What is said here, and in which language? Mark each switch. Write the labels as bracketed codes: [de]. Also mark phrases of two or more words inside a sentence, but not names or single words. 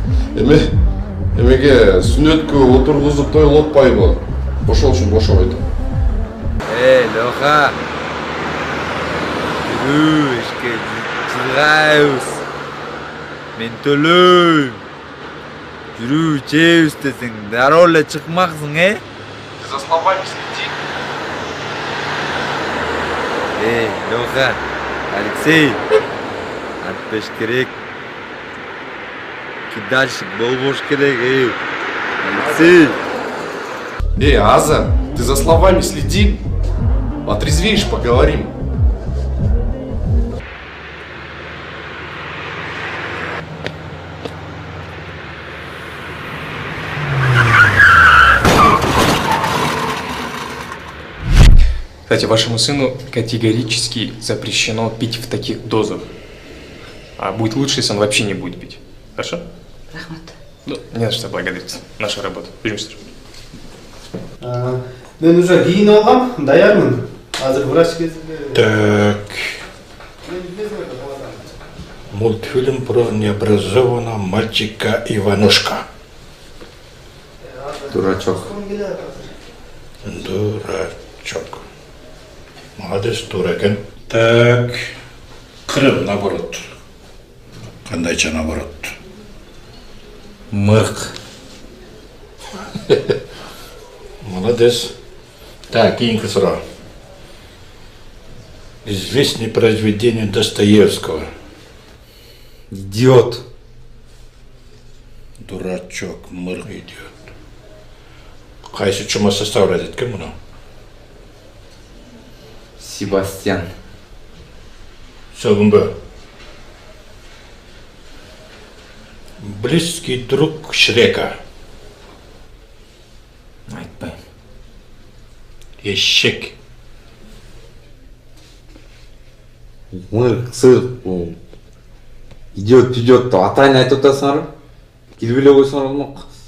[ky] Эмеге сүннөткө отургузуп тойлотпайбы? Ошол үчүн бошоп айтам. Леха. Жүрүү, ишке чыгайбыз. Мен төлөйм. Жүрүү, жейбиз десең, дароо эле чыкмаксың, [ru] Ты за словами следи. [ky] Леха, Алексей, атпеш керек. Кидальщик болбош керек, Алексей. [ru] Аза, ты за словами следи. Отрезвеешь, поговорим. Кстати, вашему сыну категорически запрещено пить в таких дозах. А будет лучше, если он вообще не будет пить. Хорошо? [ky] Рахмат. [ru] Ну, не за что благодарить. Наша работа. Беремся. [ky] Мен уже кийинип алгам, даярмын. Азыр врач кезинде. [ru] Так. Мультфильм про необразованного мальчика Иванушка. Дурачок. Дурачок. Молодец, дуракен. Так. Крым, наоборот. [ky] Кандайча наоборот. Мырк. [ru] Молодец. [ky] Так, кийинки суроо. [ru] Известные произведения Достоевского. Идиот. Дурачок, мырк, идиот. [ky] Кайсы чума составляет ким муну? Себастьян. Сөгүнбө. [ru] Близкий друг Шрека. [ky] Айтпайм. Эшек. Мырк, сык, бул. Идиот деп атайын айтып атасыңар. Келип эле койсоңор болмок.